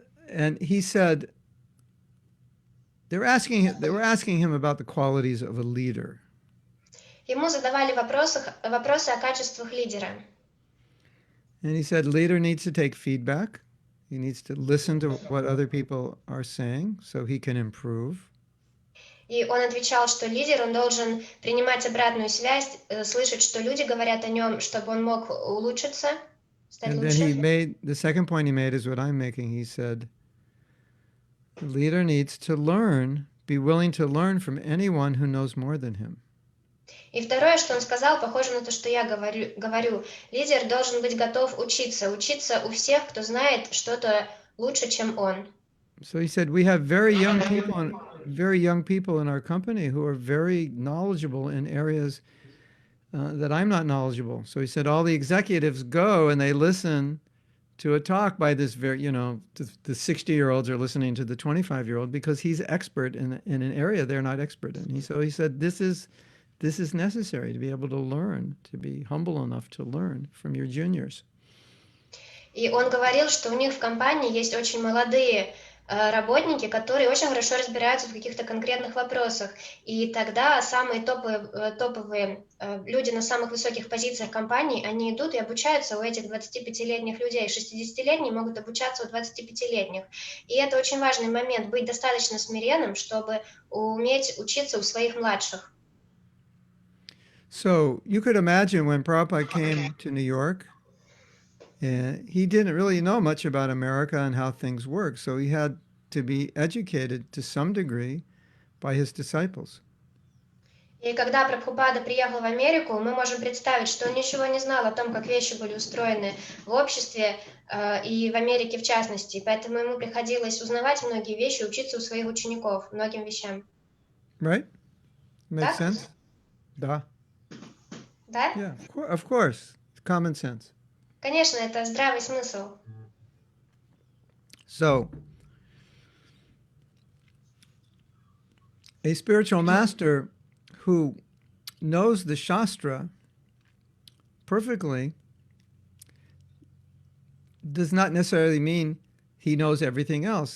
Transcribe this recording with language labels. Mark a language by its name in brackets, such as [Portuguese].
[English] And he said they were asking him about the qualities of a leader. [Russian] Ему задавали вопросы о качествах лидера. [English] And he said leader needs to take feedback. He needs to listen to what other people are saying so he can improve. [Russian] И он отвечал, что лидер, он должен принимать обратную связь, слышать, что люди говорят о нем, чтобы он мог улучшиться, стать [English] And [Russian] лучше. [English] then the second point he made is what I'm making. He said, the leader needs to learn, be willing to learn from anyone who knows more than him. [Russian] И второе, что он сказал, похоже на то, что я говорю. Лидер должен быть готов учиться у всех, кто знает что-то лучше, чем он. [English] So he said, we have very young people in our company who are very knowledgeable in areas that I'm not knowledgeable. So he said, all the executives go and they listen to a talk by this the 60-year-olds are listening to the 25-year-old because he's expert in an area they're not expert in. So he said, this is necessary to be able to learn, to be humble enough to learn from your juniors. [Russian] И он говорил, что у них в компании есть очень молодые работники, которые очень хорошо разбираются в каких-то конкретных вопросах. И тогда самые топовые люди на самых высоких позициях компании, они идут и обучаются у этих 25-летних людей. 60-летние могут обучаться у 25-летних. И это очень важный момент, быть достаточно смиренным, чтобы уметь учиться у своих младших. [English] So you could imagine when Prabhupada came to New York, he didn't really know much about America and how things work, so he had to be educated to some degree by his disciples. [Russian] И когда Прабхупада приехал в Америку, мы можем представить, что он ничего не знал о том, как вещи были устроены в обществе и в Америке в частности, поэтому ему приходилось узнавать многие вещи, учиться у своих учеников многим вещам. [English] Right? Makes [Russian] Так? [English] sense? [Russian] Да. Да? [English] Yeah, of course. Common sense. [Russian] Конечно, это здравый смысл. [English] So, a spiritual master who knows the Shastra perfectly does not necessarily mean he knows everything else.